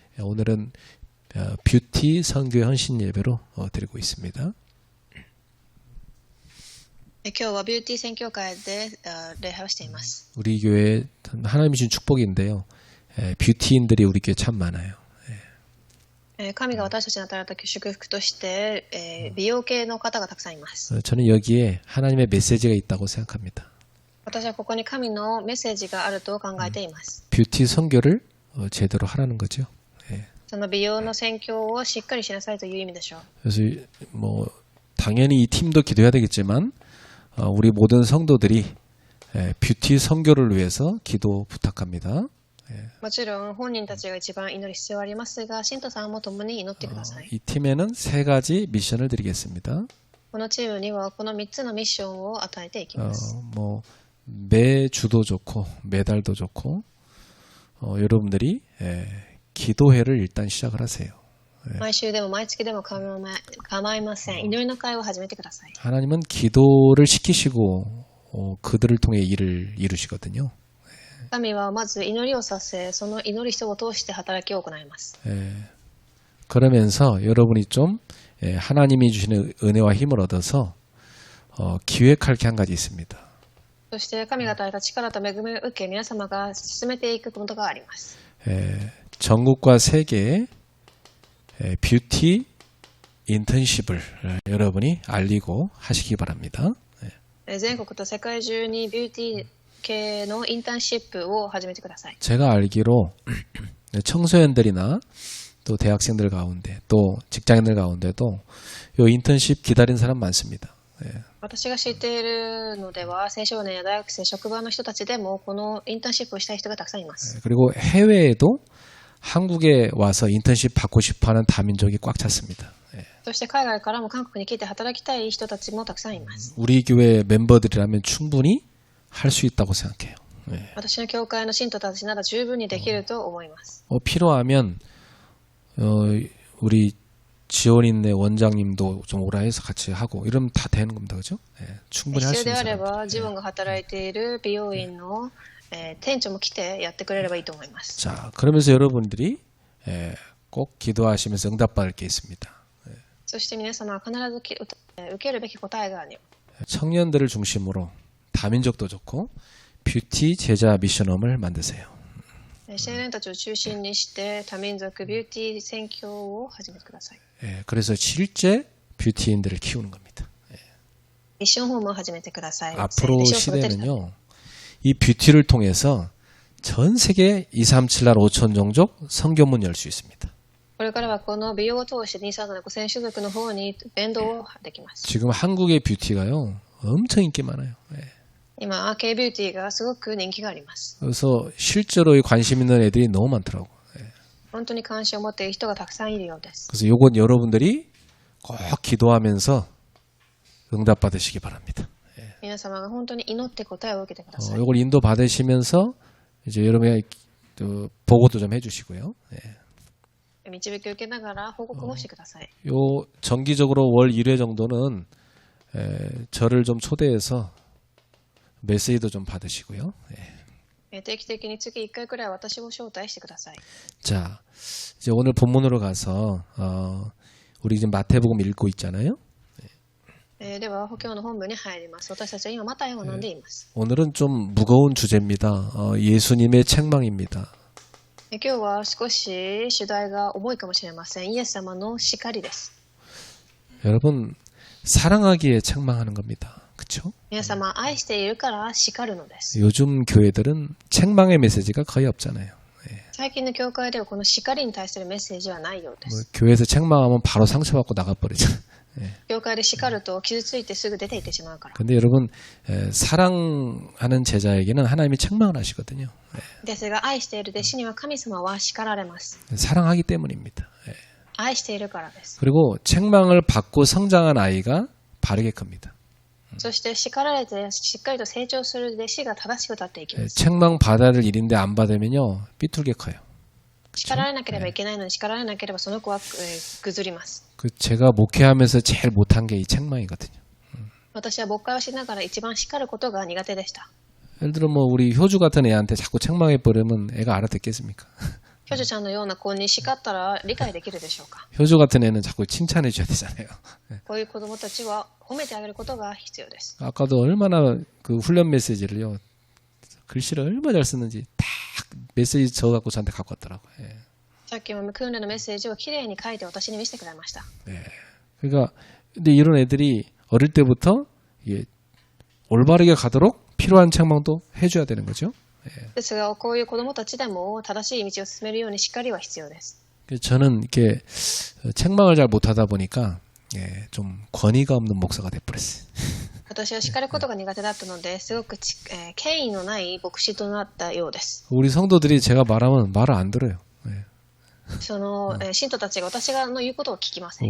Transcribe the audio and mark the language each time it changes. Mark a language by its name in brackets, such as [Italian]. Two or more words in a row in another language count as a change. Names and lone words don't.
[Korean] 오늘은 뷰티 선교의 헌신 예배로 드리고 있습니다. [Japanese] 今日はビューティー宣教会で礼拝をしています。 [Korean] 우리 교회 하나님이 주신 축복인데요. 뷰티인들이 우리 교회 참 많아요. [Japanese] 神が私たちに与えられた祝福として、美容系の方がたくさんいます。 [Korean] 저는 여기에 하나님의 메시지가 있다고 생각합니다. [Japanese] 私はここに神のメッセージがあると考えています。 [Korean] 뷰티 선교를 제대로 하라는 거죠. [Japanese] その美容の宣教をしっかりしなさいという意味でしょう。 [Korean] 그래서 뭐 당연히 이 팀도 기도해야 되겠지만 우리 모든 성도들이 뷰티 선교를 위해서 기도 부탁합니다. [Japanese] もちろん本人たちが一番祈る必要はありますが、信徒さんも共に祈ってください。 [Korean] 이 팀에는 3가지 미션을 드리겠습니다. [Japanese] このチームにはこの3つのミッションを与えていきます。 [Korean] 뭐 매주도 좋고 매달도 좋고 여러분들이 기도회를 일단 시작을 하세요. [Japanese] 毎週でも毎月でも構いません。祈りの会を始めてください。 [Korean] 하나님은 기도를 시키시고 그들을 통해 일을 이루시거든요. [Japanese] 神はまず祈りをさせ、その祈る人を通して働きを行います。 [Korean] 그러면서 여러분이 좀 하나님이 주시는 은혜와 힘을 얻어서 기획할 게 한 가지 있습니다. [Japanese] そして神が与えた力と恵みを受け、皆様が進めていくことがあります。 [Korean] 전국과 세계에 뷰티 인턴십을 여러분이 알리고 하시기 바랍니다. [Japanese] 全国と世界中にビューティー系のインターンシップを始めてください。 [Korean] 제가 알기로 청소년들이나 또 대학생들 가운데 또 직장인들 가운데도 요 인턴십 기다린 사람 많습니다. [Japanese] 私が知っているのでは、青少年や大学生、職場の人たちでもこのインターンシップをしたい人がたくさんいます。 [Korean] 그리고 해외에도 한국에 와서 인턴십 받고 싶어하는 다민족이 꽉 찼습니다. [Japanese] そして海外からも韓国に来て働きたい人たちもたくさんいます。 [Korean] 우리 교회 멤버들이라면 충분히 할 수 있다고 생각해요. [Japanese] 私の教会の信徒たちなら十分にできると思います。 [Korean] 필요하면 우리 지원인네 원장님도 좀 오라 해서 같이 하고 이러면 다 되는 겁니다. 그죠? 충분히 할 수 [Japanese] 必要 [Korean] 있는 [Japanese] であれば、 [Korean] 사람. [Japanese] 自分が働いている美容院の店長も来てやってくれればいいと思います。 [Korean] 자, 그러면서 여러분들이 꼭 기도하시면서 응답받을 게 있습니다. [Japanese] そして皆様は必ず受けるべき答えがあるよ。 [Korean] 청년들을 중심으로 다민족도 좋고 뷰티 제자 미션홈을 만드세요. [Japanese] 青年たちを中心にして多民族ビューティー宣教を始めてください。 [Korean] 그래서 실제 뷰티인들을 키우는 겁니다. [Japanese] ミッションホームを始めてください。 [Korean] 앞으로 시대는요, 이 뷰티를 통해서 전 세계 237나라 5천 종족 선교문 열 수 있습니다. [Japanese] これからはこの美容を通して237 5000種族の方に伝道できます。 [Korean] 지금 한국의 뷰티가요, 엄청 인기 많아요. [Japanese] 今、Kビューティーがすごく人気があります。 [Korean] 그래서 실제로 관심 있는 애들이 너무 많더라고. [Japanese] 本当に関心を持っている人がたくさんいるようです。 [Korean] 그래서 요건 여러분들이 꼭 기도하면서 응답 받으시기 바랍니다. [Japanese] 皆様が本当に祈って答えを受けてください。 [Korean] 요걸 인도 받으시면서 이제 여러분이 보고도 좀 해주시고요. [Japanese] 導きを受けながら報告もしてください。 [Korean] 요 정기적으로 월 1회 정도는 저를 좀 초대해서 메시지도 좀 받으시고요. [Japanese] 定期的に月1回くらい私を招待してください。 [Korean] 자, 이제 오늘 본문으로 가서 우리 지금 마태복음 읽고 있잖아요. [Japanese] では、今日の本文に入ります。私たちは今マタイを学んでいます。 [Korean] 오늘은 좀 무거운 주제입니다. 예수님의 책망입니다. [Japanese] 今日は少し主題が重いかもしれません。イエス様の叱りです。 [Korean] 여러분, 사랑하기에 책망하는 겁니다. 그렇죠? [Japanese] 皆様、愛しているから叱るのです。 [Korean] 요즘 교회들은 책망의 메시지가 거의 없잖아요. [Japanese] 最近の教会ではこの叱りに対するメッセージはないようで [Korean] 뭐 [Japanese] す。 [Korean] 교회에서 책망하면 바로 상처받고 나가버리죠. [Japanese] 教会で叱ると傷ついてすぐ出て行ってしまうから。 [Korean] 근데 여러분, 사랑하는 제자에게는 하나님이 책망을 하시거든요. [Japanese] ですが、愛している弟子には神様は叱られます。 [Korean] 사랑하기 때문입니다. [Japanese] 愛しているからです。 [Korean] 그리고 책망을 받고 성장한 아이가 바르게 큽니다. [Japanese] そして叱られてしっかりと成長する弟子が正しく立っていきます。 [Korean] 책망 받아야 될 일인데 안 받으면요, 삐뚤게 커요. [Japanese] 叱られなければいけないのに叱られなければその子はぐります。 [Korean] 제가 목회하면서 제일 못한 게 이 책망이거든요. [Japanese] 私は牧会をしながら一番叱ることが苦手でした。 [Korean] 예를 들어 뭐 우리 효주 같은 애한테 자꾸 책망해 버리면 애가 알아듣겠습니까? [Japanese] ョジュちゃんのような子に叱ったら理解できるでしょうか。 [Korean] 효주 같은 애는 자꾸 칭찬해 줘야 되잖아요. [Japanese] こういう子供たちは褒めてあげることが必要です。 [Korean] 아까도 얼마나 그 훈련 메시지를요. 글씨를 얼마나 잘 쓰는지 딱 메시지 적어갖고 저한테 갖고 왔더라고요. 예. [Japanese] さっきも訓練のメッセージをきれいに書いて私に見せてくれました。 [Korean] 그러니까 근데 이런 애들이 어릴 때부터 이게 올바르게 가도록 필요한 책망도 해줘야 되는 거죠. [Japanese] ですが、こういう子供たちでも正しい道を進めるようにしっかりは必要です。 [Korean] 저는 이렇게 책망을 잘 못하다 보니까 좀 권위가 없는 목사가 돼버렸어요. [Japanese] 私は叱ることが苦手だったので、すごく権威のない牧師となったようです。 [Korean] 우리 성도들이 제가 말하면 말을 안 들어요. [Japanese] その信徒たちが私の言うことを聞きません。